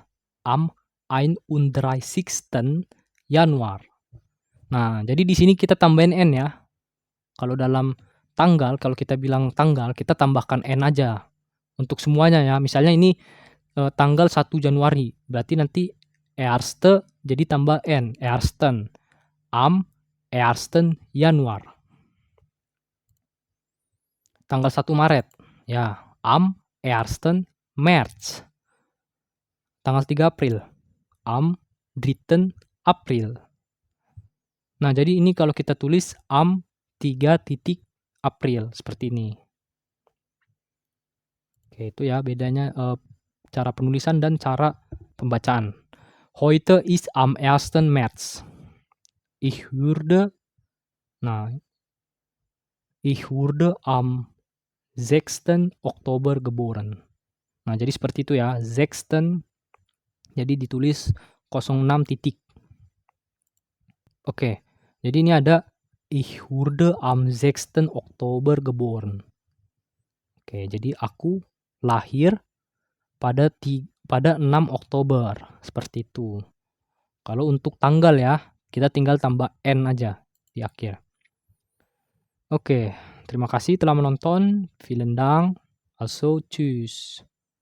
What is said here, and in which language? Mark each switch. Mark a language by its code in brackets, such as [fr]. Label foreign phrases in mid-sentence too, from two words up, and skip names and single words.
[de] Am 31. Januar. [id] Nah, jadi di sini kita tambahin N ya. Kalau dalam tanggal, kalau kita bilang tanggal, kita tambahkan N aja. Untuk semuanya ya. Misalnya ini tanggal 1 Januari. Berarti nanti Eerste jadi tambah N. [de] Eersten. Am 1. Januar. [id] Tanggal 1 Maret. Ya, [de] am 1. März. [id] Tanggal 3 April. Am 3. April. Nah, jadi ini kalau kita tulis am 3 titik April. Seperti ini. Oke, itu ya bedanya cara penulisan dan cara pembacaan. [de] Heute ist am 1. März. Ich wurde am 6. Oktober geboren. [id] Nah, jadi seperti itu ya. 6. Jadi ditulis 06 titik. Oke. Jadi ini ada [de] ich wurde am 6. Oktober geboren. [id] Oke, jadi aku lahir pada 6 Oktober. Seperti itu. Kalau untuk tanggal ya, kita tinggal tambah N aja di akhir. Oke, terima kasih telah menonton. [de] Vielen Dank. Also, tschüss.